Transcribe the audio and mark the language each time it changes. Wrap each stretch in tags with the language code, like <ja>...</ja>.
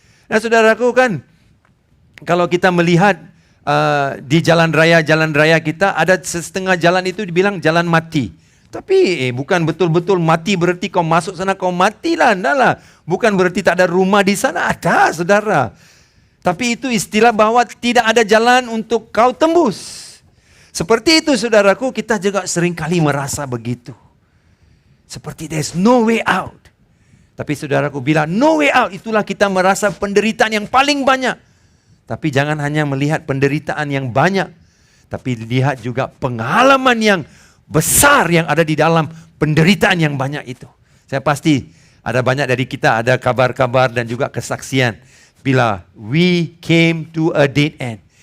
<ms>Nah, saudaraku kan, kalau kita melihat di jalan raya kita, ada setengah jalan itu dibilang jalan mati. Tapi bukan betul-betul mati berarti kau masuk sana kau matilah. Enggak lah. Bukan berarti tak ada rumah di sana. Ada, saudara. Tapi itu istilah bahwa tidak ada jalan untuk kau tembus. Seperti itu saudaraku, kita juga seringkali merasa begitu.</ms> <en>Seperti there's no way out.</en> <ms>Tapi saudaraku, bila</ms> <en>no way out,</en> <ms>itulah kita merasa penderitaan yang paling banyak. Tapi jangan hanya melihat penderitaan yang banyak, tapi lihat juga pengalaman yang besar yang ada di dalam penderitaan yang banyak itu. Saya pasti ada banyak dari kita, ada kabar-kabar dan juga kesaksian.</ms> <en>Bila we came to a dead end.</en>